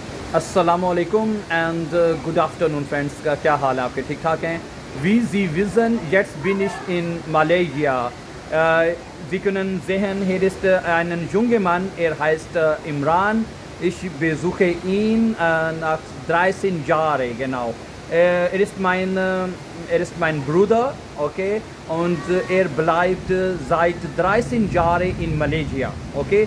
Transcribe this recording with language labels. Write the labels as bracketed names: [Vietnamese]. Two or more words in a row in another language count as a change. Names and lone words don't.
[Arabic] السلام عليكم [English] and good afternoon friends. [Hindi] क्या हाल है आपके? ठीक ठाक हैं? [German] Wie Sie wissen, jetzt bin ich in Malaysia. Sie können sehen, hier ist ein junger Mann, er heißt Imran. Ich besuche ihn nach 13 Jahren, genau. Er ist mein Bruder, okay, und er bleibt seit 13 Jahren in Malaysia, okay.